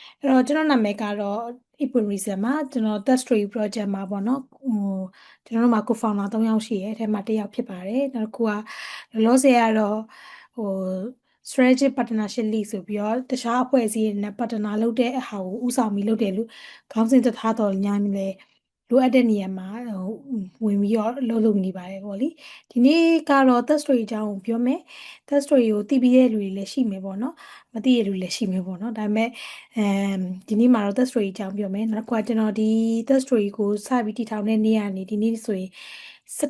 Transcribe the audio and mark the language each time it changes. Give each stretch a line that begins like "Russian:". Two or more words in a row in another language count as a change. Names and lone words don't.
Burmese: အဲ့တော့ကျွန်တော်နာမည်ကတော့ Ipurism မှာကျွန်တော် Test Story Project မှာပေါ့နော်ကျွန်တော်တို့မှာ co-founder 3ယောက်ရှိရဲ့အဲထဲမှာတစ်ယောက်ဖြစ်ပါတယ်နောက်တစ်ခုကလောလောဆယ်ကတော့ဟို
English: strategic partnership lead
Burmese: ဆိုပြီးတော့တခြားအဖွဲ့အစည်းတွေနဲ့ partner လုပ်တဲ့အဟာကိုဦးဆောင်ပြီးလုပ်တယ်လို့ခေါင်းစဉ်တစ်ထားတော်ညာနေလေလိုအပ်တဲ့နေရာမှာဝင်ပြီးတော့လုပ်နေပါတယ်ပေါ့လေ ဒီနေ့ကတော့ Test Story အကြောင်းကိုပြောမယ် Test Story ကိုသိပြီးတဲ့လူတွေလည်းရှိမယ်ပေါ့နော်မသိတဲ့လူလည်းရှိမယ်ပေါ့နော်ဒါပေမဲ့ဒီနေ့မှာတော့ Test Story အကြောင်းပြောမယ်နောက်တစ်ခါကျွန်တော်ဒီ Test Story ကိုစပြီးတည်ထောင်တဲ့နေ့ကနေဒီနေ့ဆိုရင်17